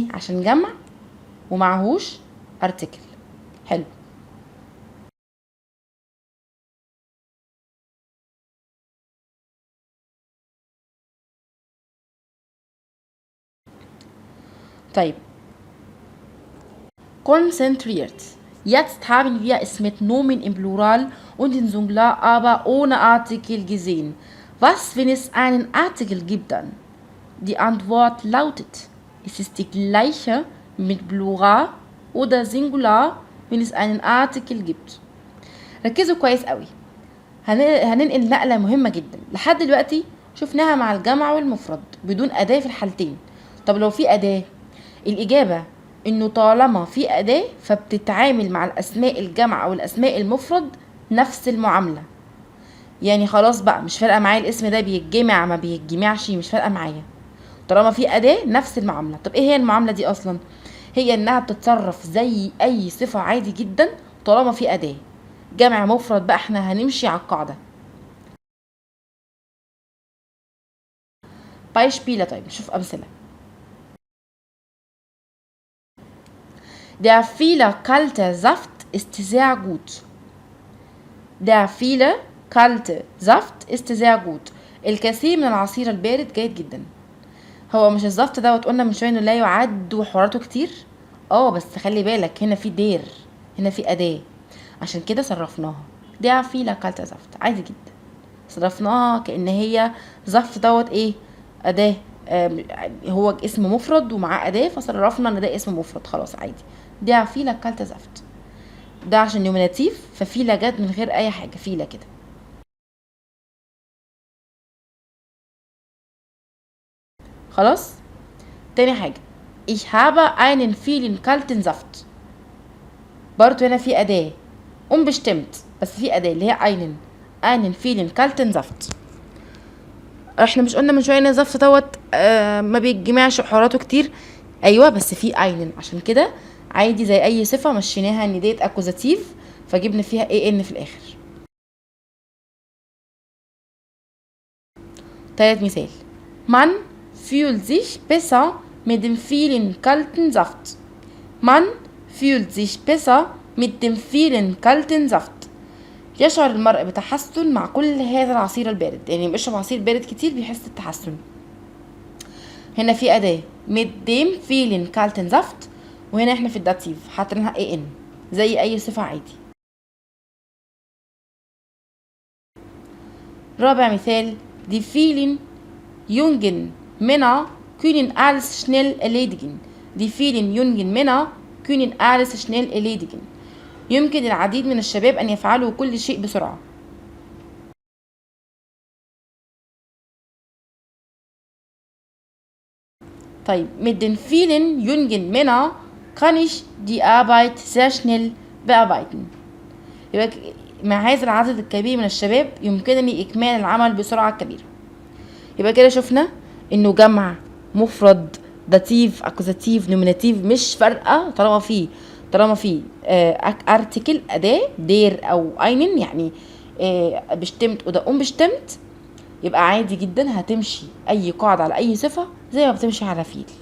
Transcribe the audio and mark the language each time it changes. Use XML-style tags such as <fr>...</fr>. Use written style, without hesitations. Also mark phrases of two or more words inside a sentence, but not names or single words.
<ar>عشان جمع ومعهوش ارتكل. حلو. طيب konzentriert.</ar> <de>Jetzt haben wir es mit Nomen im Plural und im Singular aber ohne Artikel gesehen. Was, wenn es einen Artikel gibt dann? Die Antwort lautet, es ist die gleiche mit Plural oder Singular, wenn es einen Artikel gibt.</de> <ar>ركزوا كويس قوي. هننقل نقلة مهمة جدا. لحد دلوقتي شفناها مع الجمع والمفرد بدون أداة في الحالتين. طب لو في أداة، الإجابة إنه طالما في أداة فبتتعامل مع الأسماء الجمع أو الأسماء المفرد نفس المعاملة. يعني خلاص بقى مش فارقة معايا الاسم ده بيتجمع ما بيتجمعش، مش فارقة معايا طالما في اداة نفس المعاملة. طب ايه هي المعاملة دي اصلا؟ هي انها بتتصرف زي اي صفة عادي جدا طالما في اداة. جمع مفرد بقى احنا هنمشي على القاعدة. Beispiele. طيب نشوف امثلة.</ar> <de>Der viele kalte Saft ist sehr gut. Der viele kalte Saft ist sehr gut.</de> <ar>الكثير من العصير البارد جيد جدا. هو مش الزفت دوت قلنا من شويه انه لا يعد وحواراته كتير؟ بس خلي بالك هنا في دير، هنا في اداه، عشان كده صرفناها.</ar> <de>der viele kalte Saft</de> <ar>عادي جدا، صرفناها كأن هي زفت دوت ايه، اداه. هو اسم مفرد ومعاه اداه فصرفنا ان ده اسم مفرد، خلاص عادي.</ar> <de>der viele kalte Saft</de> <ar>ده عشان نوميناتيف ففيلا جت من غير اي حاجه، فيلا كده. خلاص. تاني حاجه</ar> <de>ich habe einen vielen kalten Saft.</de> <ar>برضو هنا في اداه unbestimmt بس في اداه اللي هي</ar> <de>einen vielen kalten Saft.</de> <ar>احنا مش قلنا من شويه ان الزفت دوت ما بيتجمعش حواراته كتير؟ ايوه بس في einen، عشان كده عادي زي اي صفه مشيناها ان ديت اكوزاتيف فجبنا فيها ان في الاخر. تالت مثال</ar> <de>man fühlt sich besser mit dem vielen kalten Saft. Man fühlt sich besser mit dem vielen kalten Saft.</de> <ar>يشعر المرء بتحسن مع كل هذا العصير البارد، يعني بيشرب عصير بارد كتير بيحس التحسن. هنا في أداة</ar> <de>mit dem vielen kalten Saft،</de> <ar>وهنا احنا في الداتيف حاطينها ان زي أي صفة عادي. رابع مثال</ar> <de>die vielen jungen Männer können alles schnell erledigen. Die vielen jungen Männer können alles schnell erledigen.</de> <ar>يمكن العديد من الشباب أن يفعلوا كل شيء بسرعة.</ar> <de>طيب mit den vielen jungen Männern kann ich die Arbeit sehr schnell bearbeiten.</de> <ar>يبقى مع هذا العدد الكبير من الشباب يمكنني إكمال العمل بسرعة كبيرة. يبقى كده شفنا إنه جمع مفرد</ar> <de>Dativ Akkusativ Nominativ</de> <ar>مش فارقة طالما في ارتكل اداة دير او einen يعني</ar> <de>bestimmt oder unbestimmt</de> <ar>يبقى عادي جدا هتمشي اي قاعدة على اي صفة زي ما بتمشي على فيل.</ar>